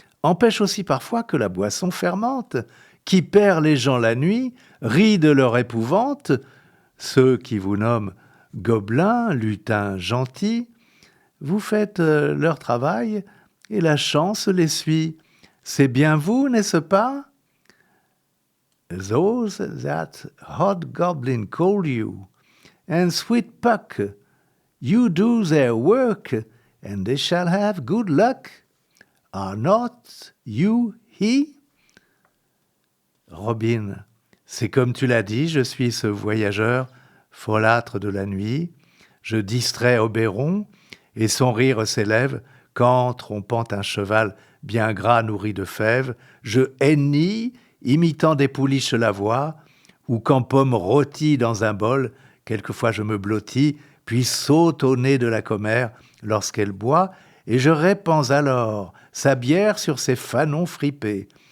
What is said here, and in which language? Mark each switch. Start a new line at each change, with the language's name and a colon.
French: empêche aussi parfois que la boisson fermente, qui perd les gens la nuit, rit de leur épouvante, ceux qui vous nomment gobelins, lutins gentils. Vous faites leur travail et la chance les suit. C'est bien vous, n'est-ce pas?
English: Those that hobgoblin call you, and sweet Puck, you do their work, and they shall have good luck. Are not you he?
French: Robin, c'est comme tu l'as dit, je suis ce voyageur folâtre de la nuit. Je distrais Oberon, et son rire s'élève quand, trompant un cheval bien gras nourri de fèves, je hennis, imitant des pouliches la voix, ou quand Pomme rôtit dans un bol, quelquefois je me blottis, puis saute au nez de la commère lorsqu'elle boit, et je répands alors sa bière sur ses fanons fripés.